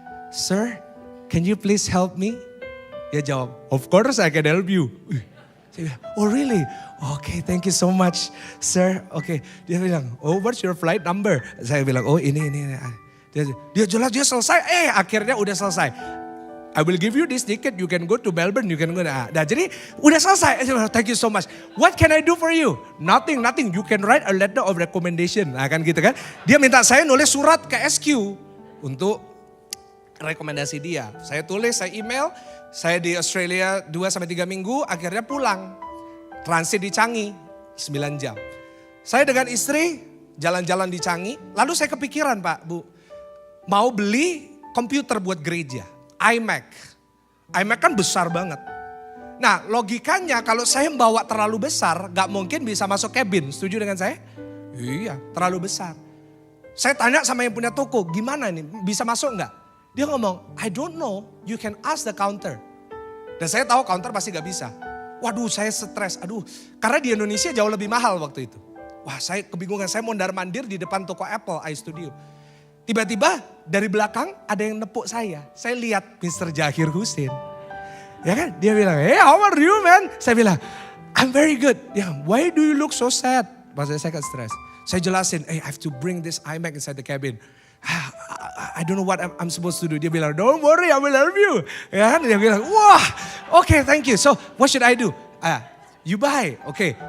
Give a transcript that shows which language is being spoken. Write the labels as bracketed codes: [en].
[en] Sir, can you please help me? [id] Dia jawab, [en] of course I can help you. [id] Saya bilang, [en] oh really? Okay, thank you so much, sir. Okay, [id] dia bilang, [en] oh what's your flight number? [id] Saya bilang, oh ini. Dia jelas dia selesai. Akhirnya udah selesai. [en] I will give you this ticket, you can go to Melbourne, you can go. [id] Nah, jadi udah selesai. [en] Thank you so much. What can I do for you? Nothing. You can write a letter of recommendation. [id] Nah kan gitu kan. Dia minta saya nulis surat ke SQ untuk rekomendasi dia. Saya tulis, saya email. Saya di Australia 2-3 minggu, akhirnya pulang. Transit di Changi, 9 jam. Saya dengan istri jalan-jalan di Changi. Lalu saya kepikiran Pak, Bu. Mau beli komputer buat gereja. iMac kan besar banget. Nah logikanya kalau saya bawa terlalu besar gak mungkin bisa masuk cabin. Setuju dengan saya? Iya terlalu besar. Saya tanya sama yang punya toko, gimana nih bisa masuk gak? Dia ngomong, [en] I don't know, you can ask the counter. [id] Dan saya tahu counter pasti gak bisa. Waduh saya stres, karena di Indonesia jauh lebih mahal waktu itu. Wah saya kebingungan, saya mondar-mandir di depan toko Apple iStudio. Tiba-tiba dari belakang ada yang nepuk saya. Saya lihat Mr. Zahir Husin. Ya kan? Dia bilang, [en] hey how are you man? [id] Saya bilang, [en] I'm very good. Ya, why do you look so sad? [id] Maksudnya saya kan stres. Saya jelasin, [en] hey I have to bring this iMac inside the cabin. I don't know what I'm supposed to do. [id] Dia bilang, [en] don't worry I will help you. [id] Ya kan? Dia bilang, wah [en] okay thank you. So what should I do? You buy. [id] Oke.